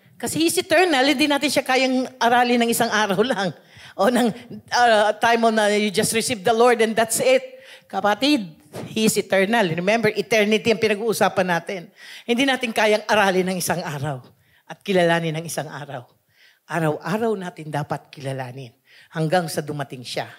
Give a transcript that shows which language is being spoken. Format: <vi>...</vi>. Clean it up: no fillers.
<tl>Kasi He's eternal, hindi natin siya kayang aralin ng isang araw lang.</tl> <en>O ng time na you just received the Lord and that's it. Kapatid, He is eternal. Remember, eternity ang pinag-uusapan natin.</en> <tl>Hindi natin kayang aralin ng isang araw at kilalanin ng isang araw. Araw-araw natin dapat kilalanin hanggang sa dumating siya.</tl>